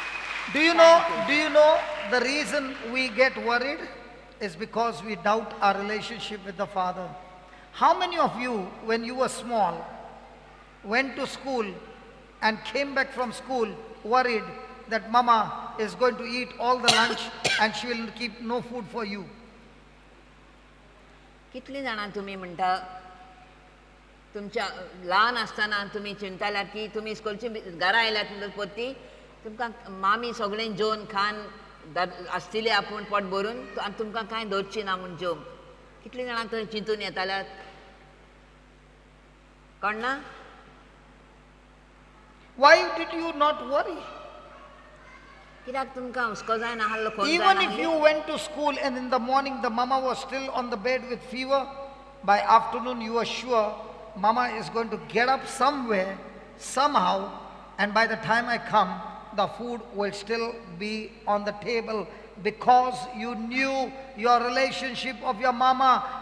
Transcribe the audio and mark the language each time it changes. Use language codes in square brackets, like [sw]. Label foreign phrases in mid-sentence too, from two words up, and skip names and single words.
[en] Do you know the reason we get worried is because we doubt our relationship with the Father. How many of you, when you were small, went to school and came back from school worried that mama is going to eat all the lunch and she will keep no food for you? [kok] कितली जाणां तुम्ही म्हणटा तुमच्या ल्हान आसतना तुम्ही चिंताल्यात की तुम्ही स्कूलची घरा आयल्यात म्हणून पोती तुमकां मामी सगळें जेवन खान आसतली आपूण पोट भरून आनी तुमकां कांय दवरची ना म्हूण जेवंक. कितली जाणां थंय चिंतून येताल्यात कळना? [en] Why did you not worry? [kok] कित्याक तुमकां हुस्को जायना आहलो कोण [en] Even if you went to school and in the morning the mama was still on the bed with fever, by afternoon you were sure mama is going to get up somewhere, somehow, and by the time I come, the food will still be on the table, because you knew your relationship of your mama.